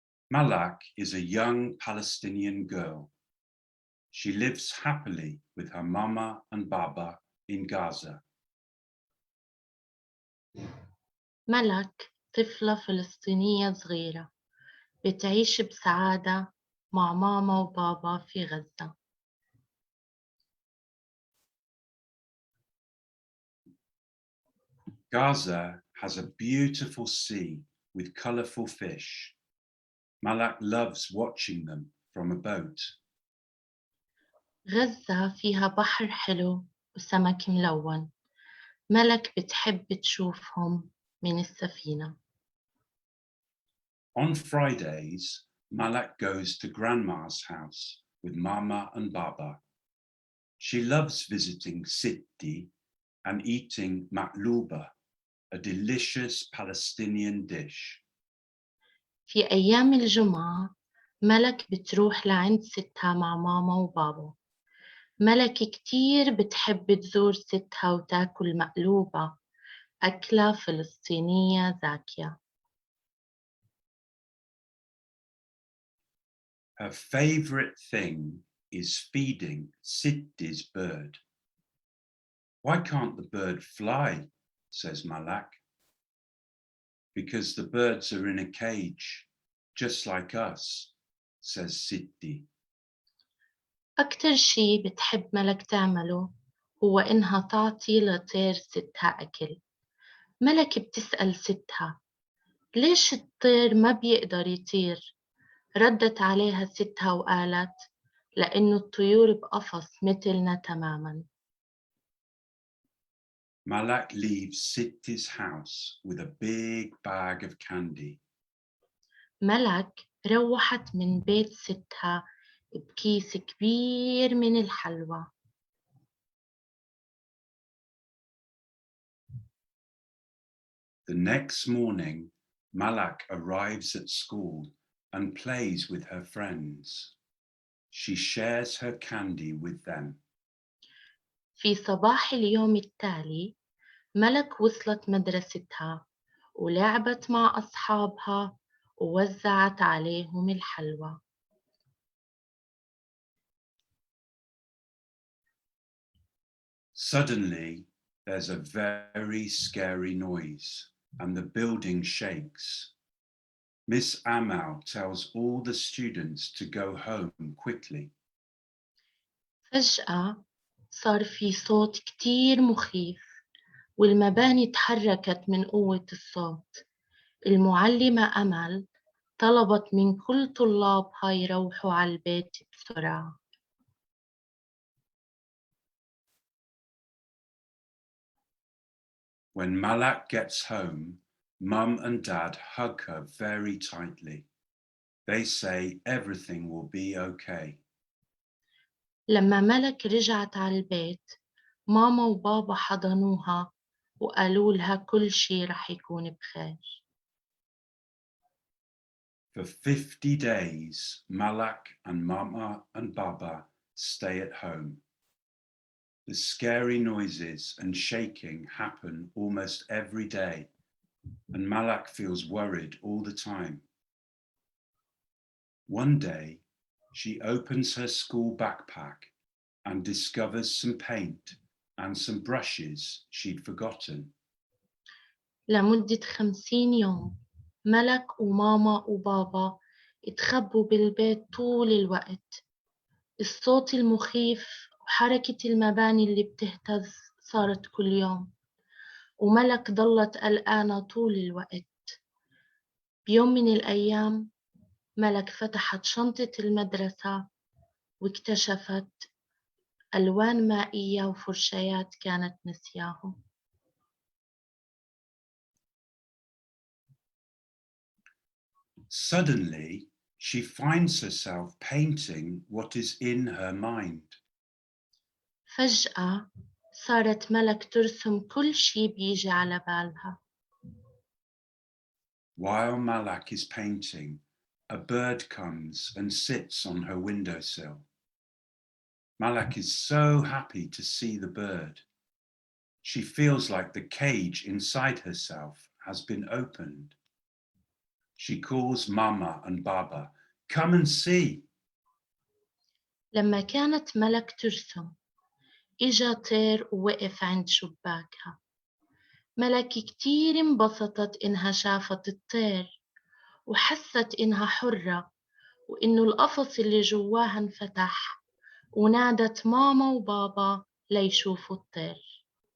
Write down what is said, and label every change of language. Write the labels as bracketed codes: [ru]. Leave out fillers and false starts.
[en] Malak is a young Palestinian girl. She lives happily with her mama and baba in Gaza. [ar] ملك طفلة فلسطينية صغيرة بتعيش بسعادة مع ماما وبابا في غزة. [en] Gaza has a beautiful sea with colorful fish. Malak loves watching them from a boat. [ar] غزة فيها بحر حلو وسمك ملون. ملك بتحب تشوفهم من السفينة. [en] On Fridays, Malak goes to Grandma's house with Mama and Baba. She loves visiting Sidi and eating maklouba, a delicious Palestinian dish. [ar] في أيام الجمعة ملك بتروح لعند ستها مع ماما وبابا. ملك كتير بتحب تزور ستها وتاكل مقلوبة، أكلة فلسطينية زاكية. [en] Her favorite thing is feeding Sidi's bird. Why can't the bird fly? Says Malak. Because the birds are in a cage, just like us, says Sidi. [ar] أكتر شي بتحب ملك تعمله هو إنها تعطي لطير ستها أكل. ملك بتسأل ستها ليش الطير ما بيقدر يطير؟ ردت عليها ستها وقالت لأنه الطيور بقفص مثلنا تماماً. [en] Malak leaves Sidi's house with a big bag of candy. [ar] ملك روحت من بيت ستها بكيس كبير من الحلوى. [en] The next morning, Malak arrives at school and plays with her friends. She shares her candy with them. [ar] في صباح اليوم التالي ملك وصلت مدرستها ولعبت مع أصحابها ووزعت عليهم الحلوى. [en] Suddenly, there's a very scary noise and the building shakes. Miss Amal tells all the students to go home quickly. [ar] فجأة صار في صوت كتير مخيف والمباني تحركت من قوة الصوت. المعلمة أمل طلبت من كل طلابها يروحوا على البيت بسرعة. [en] When Malak gets home, Mum and Dad hug her very tightly. They say everything will be okay. [ar] لما ملك رجعت على البيت ماما وبابا حضنوها وقالوا لها كل شي رح يكون بخير. [en] For 50 days, Malak and Mama and Baba stay at home. The scary noises and shaking happen almost every day, and Malak feels worried all the time. One day, she opens her school backpack and discovers some paint and some brushes she'd forgotten. [ar] لمدة 50 يوم ملك وماما وبابا اتخبوا بالبيت طول الوقت. الصوت المخيف وحركة المباني اللي بتهتز صارت كل يوم وملك ضلت قلقانة طول الوقت. بيوم من الأيام ملك فتحت شنطة المدرسة واكتشفت ألوان مائية وفرشايات كانت نسياهم. [en] Suddenly, she finds herself painting what is in her mind. [ar] فجأة صارت ملك ترسم كل شي بيجي على بالها. [en] While Malak is painting, a bird comes and sits on her windowsill. Malak is so happy to see the bird. She feels like the cage inside herself has been opened. She calls Mama and Baba, come and see. [ar] لما كانت ملك ترسم إجا طير ووقف عند شباكها. ملك كتير انبسطت إنها شافت الطير وحست إنها حرة وإنه القفص اللي جواها انفتح ونادت ماما وبابا ليشوفوا الطير.